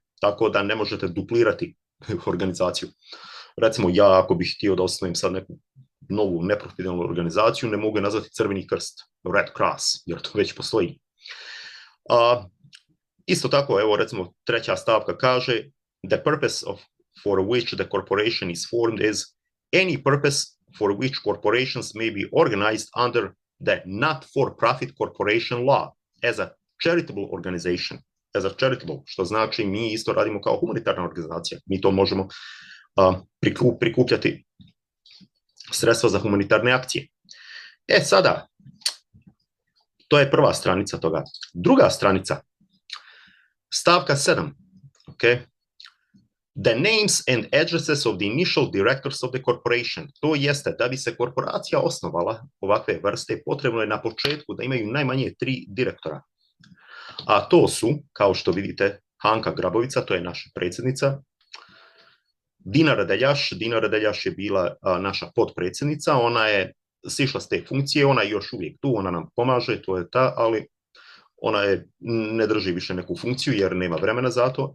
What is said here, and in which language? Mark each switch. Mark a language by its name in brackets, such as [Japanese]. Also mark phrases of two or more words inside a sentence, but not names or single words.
[Bosnian] Tako da ne možete duplirati organizaciju. Recimo, ja ako bih htio da osnujem sad neku novu neprofitabilnu organizaciju, ne mogu je nazvati Crveni krst, Red Cross, jer to već postoji. Isto tako, evo recimo treća stavka kaže, [English] the purpose for which the corporation is formed is any purpose for which corporations may be organized under the not-for-profit corporation law as a charitable organization. as a charitable, [Bosnian] što znači mi isto radimo kao humanitarna organizacija. Mi to možemo prikupljati sredstva za humanitarne akcije. Sada, to je prva stranica toga. Druga stranica, stavka 7, okay? [English] The names and addresses of the initial directors of the corporation. [Bosnian] To jeste, da bi se korporacija osnovala ovakve vrste, potrebno je na početku da imaju najmanje 3 direktora. A to su, kao što vidite, Hanka Grabovica, to je naša predsjednica, Dina Radeljaš je bila naša potpredsjednica, ona je sišla s te funkcije, ona je još uvijek tu, ona nam pomaže, to je ta, ali ona ne drži više neku funkciju jer nema vremena za to.